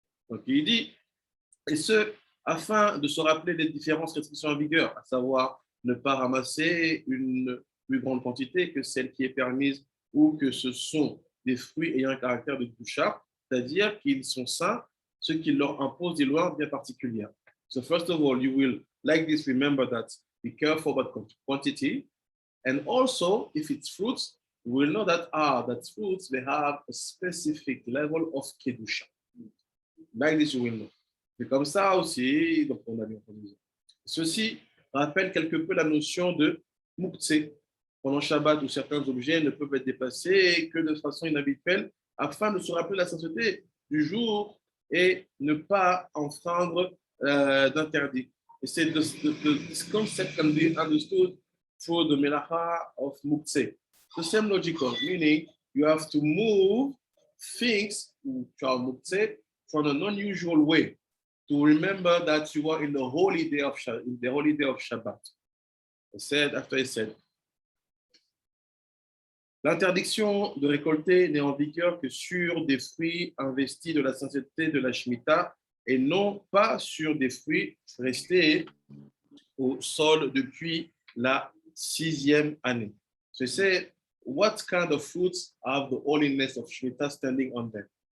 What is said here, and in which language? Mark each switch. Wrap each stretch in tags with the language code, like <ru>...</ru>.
<fr>Donc il dit, et ce, afin de se rappeler des différentes restrictions en vigueur, à savoir ne pas ramasser une plus grande quantité que celle qui est permise ou que ce sont des fruits ayant un caractère de doucha, c'est-à-dire qu'ils sont saints, ce qui leur impose des lois bien particulières.</fr> <en>So first of all, you will, like this, remember that be careful about quantity. And also, if it's fruits, we will know that, that fruits, they have a specific level of kedusha. Like this, you will know.</en> <fr>C'est comme ça aussi, donc on a bien entendu. Ceci rappelle quelque peu la notion de muktzeh. Pendant Shabbat, où certains objets ne peuvent être dépassés que de façon inhabituelle, afin de se rappeler la sainteté du jour et ne pas enfreindre d'interdit. Et c'est</fr> <en>this concept can be understood through the melacha of muktzeh. The same logical, meaning you have to move things, which are muktzeh, from an unusual way to remember that you are in the holy day of Shabbat. After he said,</en> <fr>l'interdiction de récolter n'est en vigueur que sur des fruits investis de la sainteté de la Shemitah et non pas sur des fruits restés au sol depuis la 6e année.</fr> <en>So he said, what kind of fruits have the holiness of Shemitah standing on them?</en>